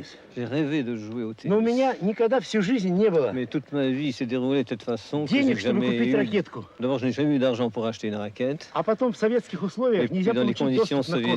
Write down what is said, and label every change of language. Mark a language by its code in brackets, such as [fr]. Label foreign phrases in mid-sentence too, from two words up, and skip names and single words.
[fr] J'ai rêvé de jouer au tennis. [ru] Но у меня никогда всю жизнь не было [fr] Mais toute ma vie s'est déroulée de cette façon que j'ai [ru] денег, чтобы [fr] jamais [ru] купить [fr] eu. [ru] ракетку. [fr] D'abord, je n'ai jamais eu d'argent pour acheter une raquette. [ru] А потом в советских [fr] Et [ru] условиях [fr] puis, [ru] нельзя [fr] dans les [ru] получить [fr] conditions [ru] доступ на корт.